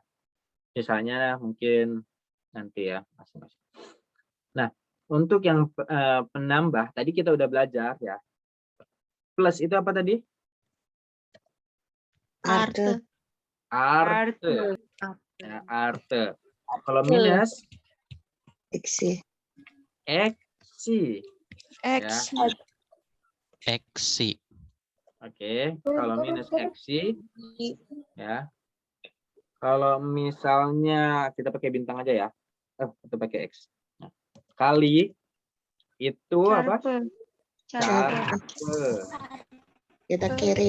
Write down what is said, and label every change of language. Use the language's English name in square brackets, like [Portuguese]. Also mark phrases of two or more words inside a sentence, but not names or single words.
[Indonesian] Misalnya mungkin nanti ya masing-masing. Nah, untuk yang penambah tadi kita udah belajar ya. Plus itu apa tadi? Arte. Arte. Ya, arte. Kalau minus? Eksi. Eksi. Eksi. Ya. Eksi. Oke, kalau minus eksi ya. Kalau misalnya kita pakai bintang aja ya. Atau pakai X. Nah, kali itu apa? Carpe. Kita kiri.